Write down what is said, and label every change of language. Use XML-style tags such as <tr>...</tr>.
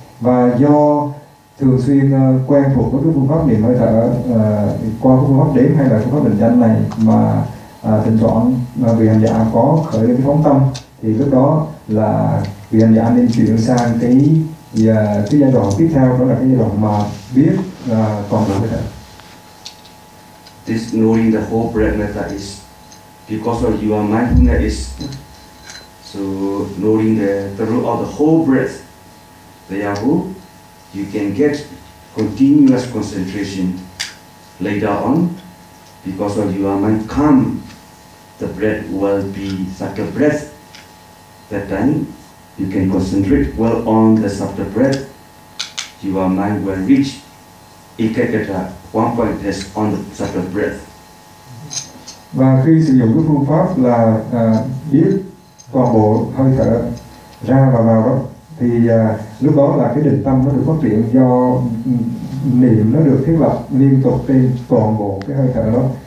<vi>Và do thường xuyên quen thuộc với cái phương pháp niệm hơi thở qua cái phương pháp đếm hay là phương pháp định danh này mà thỉnh thoảng vì hành giả có khởi lên cái phóng tâm thì lúc đó là vì hành giả nên chuyển sang cái giai đoạn tiếp theo, đó là cái giai đoạn mà biết toàn bộ hơi thở.</vi> <en>This knowing the whole breath method is because of your mindfulness. So knowing the root of the whole breath, therefore you can get continuous concentration. later on, because when your mind comes, the breath will be such a breath that then you can concentrate well on the subtle breath. Your mind will reach ekagata, one point is on the subtle breath.</en> <vi>Và khi sử dụng cái phương pháp là biết toàn bộ hơi thở ra và vào đó, thì lúc đó là cái định tâm nó được phát triển do niệm nó được thiết lập liên tục trên toàn bộ cái hơi thở đó.</vi>